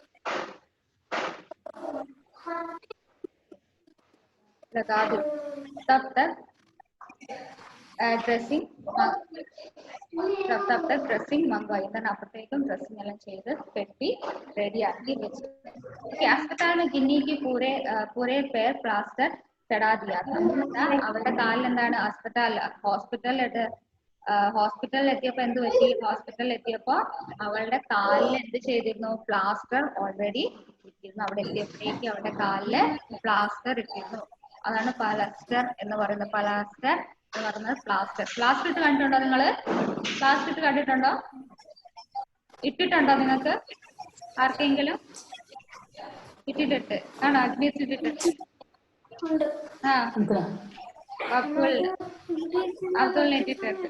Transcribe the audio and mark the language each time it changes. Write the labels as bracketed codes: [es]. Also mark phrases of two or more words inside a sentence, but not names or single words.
[hi] लगा दो तब तक ड्रेसिंग मंगवाई [ml] എന്താണ് അപ്പോഴത്തേക്കും ഡ്രസ്സിംഗ് എല്ലാം ചെയ്ത് പെട്ടി റെഡിയാക്കി വെച്ചു [hi] अस्पताल में गिन्नी की पूरे पैर प्लास्टर चढ़ा दिया था [ml] അവരുടെ കാലിൽ എന്താണ് ഹോസ്പിറ്റലിൽ എത്തിയപ്പോ എന്ത് പറ്റി ഹോസ്പിറ്റലിൽ എത്തിയപ്പോ അവളുടെ കാലിൽ എന്ത് ചെയ്തിരുന്നു പ്ലാസ്റ്റർ ഓൾറെഡി ഇട്ടിരുന്നു അവിടെ എത്തിയപ്പോഴേക്ക് അവളുടെ കാലില് പ്ലാസ്റ്റർ ഇട്ടിരുന്നു അതാണ് പ്ലാസ്റ്റർ എന്ന് പറയുന്നത് പ്ലാസ്റ്റർ ഇട്ട് കണ്ടിട്ടുണ്ടോ നിങ്ങള് പ്ലാസ്റ്റർ ഇട്ട് കണ്ടിട്ടുണ്ടോ ഇട്ടിട്ടുണ്ടോ നിങ്ങൾക്ക് ആർക്കെങ്കിലും ഇട്ടിട്ട് ആണോ അഗ്നി ഇട്ടിട്ട് ആ അബ്ദുൾ നെറ്റിട്ടുണ്ട്